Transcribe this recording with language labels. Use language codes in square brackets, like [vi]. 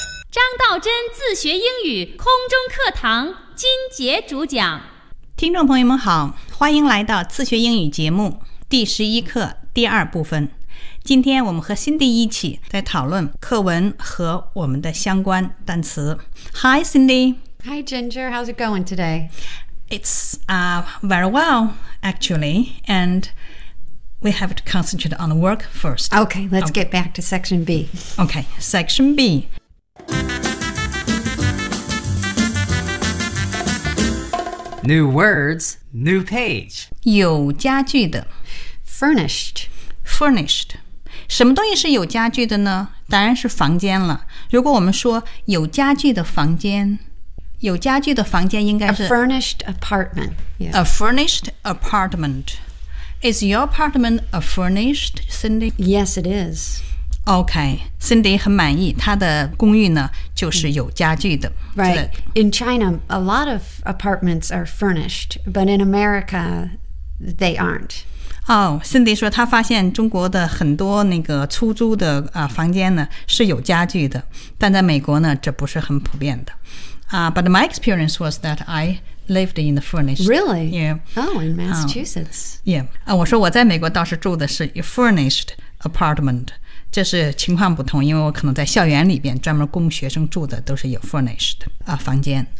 [zh] 张道真自学英语空中课堂金杰主讲，听众朋友们好，欢迎来到自学英语节目第十一课第二部分。今天我们和Cindy一起在讨论课文和我们的相关单词。 [en] Hi Cindy. Hi Ginger, how's it going today? It's very well actually, and we have to concentrate on the work first. Okay, let's get back to Section B. Okay, Section B. New words, new page. [zh] 有家具的 [en] Furnished. Furnished. [zh] 什么东西是有家具的呢？当然是房间了。如果我们说有家具的房间，有家具的房间应该是 [en] A furnished apartment.、 Yes. A furnished apartment. Is your apartment a furnished, Cindy? Yes, it is. [zh] Okay, Cindy 很满意，她的公寓呢就是有家具的。 [en] Right, in China, a lot of apartments are furnished, but in America, they aren't. [zh] Oh, Cindy 说她发现中国的很多那个出租的、房间呢是有家具的，但在美国呢这不是很普遍的。 [en] But my experience was that I lived in the furnished. Really? Yeah. Oh, in Massachusetts. [zh] Yeah, 我说我在美国倒是住的是 furnished apartment. 这是情况不同，因为我可能在校园里边专门供学生住的都是有 furnished、房间。